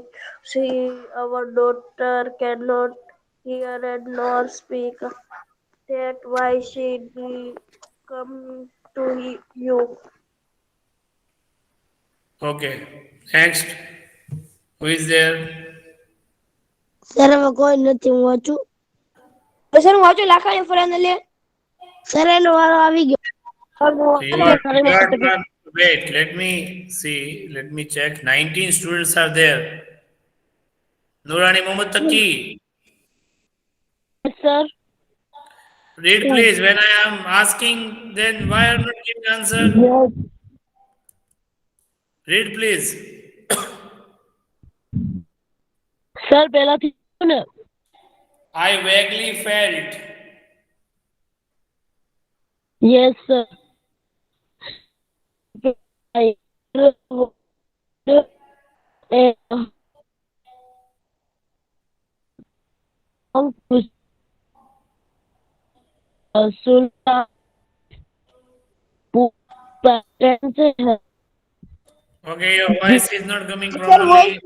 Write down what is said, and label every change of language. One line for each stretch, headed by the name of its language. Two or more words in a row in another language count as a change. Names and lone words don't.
English: See, our daughter cannot hear and nor speak. That why she did come to you. Okay. Next. Who is there?
Gujarati: સર હવે કોઈ નથી હું વાંચું સર હું વાંચું લાખાણી ફળાને લે સર એનો વારો આવી ગયો
English: You are not. Wait, let me see. Let me check. 19 students are there. Nurani Mohammad Taki.
Gujarati: સર
English: Read please. When I am asking, then why are not giving answer? Read please.
Gujarati: સર પહેલાથી ને
English: I vaguely felt. Yes sir Sultan Okay, your voice is not coming properly.